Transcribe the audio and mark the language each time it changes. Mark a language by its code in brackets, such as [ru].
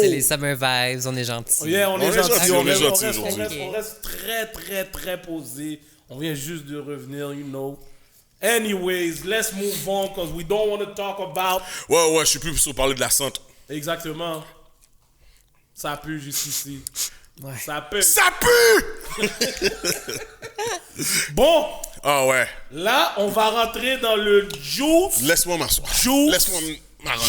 [fr] C'est les [en] summer vibes, [fr] on est gentils. Yeah, on est gentil. on est reste- gentil reste- aujourd'hui. on reste très, très, très posé. On vient juste de revenir, [en] you know. Anyways, let's move on because we don't want to talk about. [fr] Ouais, je suis plus sur parler de la santé. Exactement. Ça pue jusqu'ici. Ouais. Ça pue. Ça pue! Bon, Ah ouais. là, on va rentrer dans le juice. Laisse-moi m'asseoir. [en] Juice. [fr] Laisse-moi m'arranger.